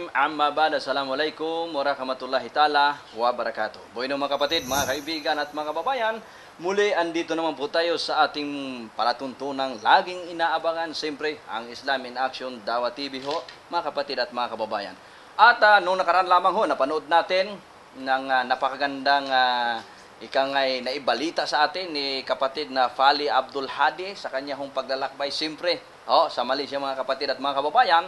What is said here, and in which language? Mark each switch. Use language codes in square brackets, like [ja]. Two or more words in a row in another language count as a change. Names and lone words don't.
[ar] أما بعد، السلام عليكم ورحمة الله تعالى وبركاته. [tl] Buhay mga kapatid, mga kaibigan at mga kababayan, muli andito naman po tayo sa ating palatuntunang laging inaabangan, siyempre ang Islam in Action Dawah TV ho, mga kapatid at mga kababayan. At nung nakaraan lamang ho, napanood natin ng napakagandang ikangay naibalita sa atin ni kapatid na Fali Abdul Hadi sa kanya hong paglalakbay, siyempre sa Malaysia, mga kapatid at mga kababayan.